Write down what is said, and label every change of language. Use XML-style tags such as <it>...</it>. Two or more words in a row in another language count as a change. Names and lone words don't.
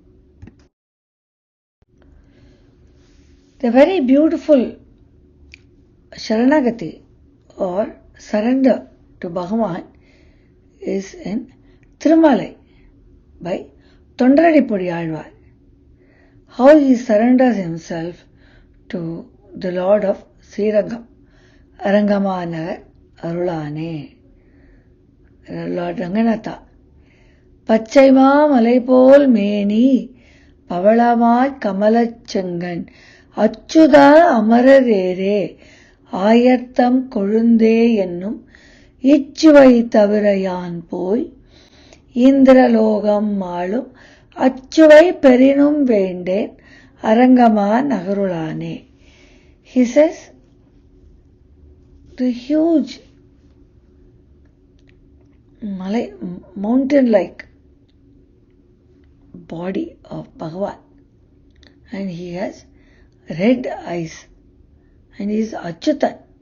<en>The very beautiful Sharanagati or surrender to Bhagavan is in Thirumalai by Tondaradipudi Alvar. How he surrenders himself to the Lord of Srirangam, Arangamanagar Arulane, Lord Ranganatha.</en> <ta>பச்சைமா மலைபோல் மேனி பவளவாய் கமலச்செங்கண் அச்சுதா அமரரேரே ஆயர்த்தம் கொழுந்தே என்னும் இச்சுவை தவிர யான் போய் இந்திரலோகம் ஆளும் அச்சுவை பெரினும் வேண்டேன் அரங்கமா நகருளானே.</ta> <en>He says, the huge mountain-like body of Bhagavan, and he has red eyes, and he is Achyutan.</en>